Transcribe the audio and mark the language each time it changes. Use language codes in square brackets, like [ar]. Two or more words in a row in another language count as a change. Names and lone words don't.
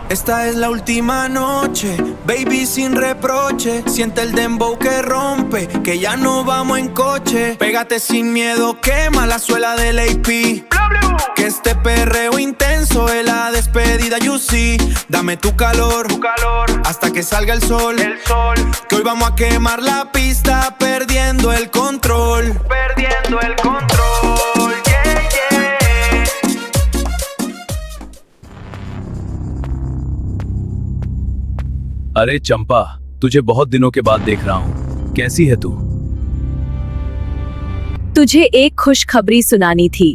[es] Esta es la última noche, baby sin reproche. Siente el dembow que rompe, que ya no vamos en coche. Pégate sin miedo, quema la suela del AP. Que este perreo intenso es la despedida, [en] you see. [es] Dame tu calor, hasta que salga el sol. Que hoy vamos a quemar la pista, perdiendo el control. Perdiendo el control, yeah, yeah. [hi] अरे चंपा, तुझे बहुत दिनों के बाद देख रहा हूँ। कैसी है तू? तुझे एक खुशखबरी सुनानी थी।